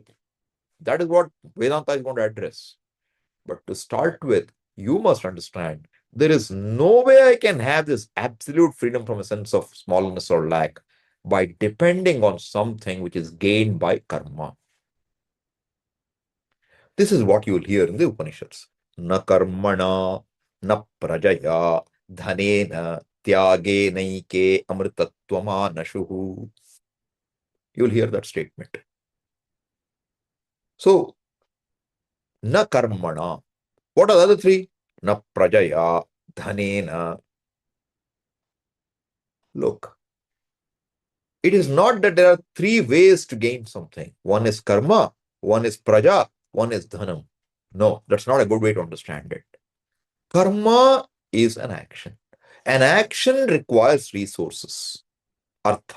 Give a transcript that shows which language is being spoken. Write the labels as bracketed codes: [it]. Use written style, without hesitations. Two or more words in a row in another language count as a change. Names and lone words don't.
[en] That is what Vedanta is going to address. But to start with, you must understand there is no way I can have this absolute freedom from a sense of smallness or lack by depending on something which is gained by karma. This is what you will hear in the Upanishads. [sa] न कर्मणा, न प्रजया, धनेन, त्यागेनैके, अमृतत्वमानशुः. [en] You'll hear that statement. [sa] So, न कर्मणा. [en] What are the other three? [sa] न प्रजया, धनेन. [en] Look, it is not that there are three ways to gain something. One is karma, one is praja, one is dhanam. No, that's not a good way to understand it. Karma is an action. An action requires resources, artha.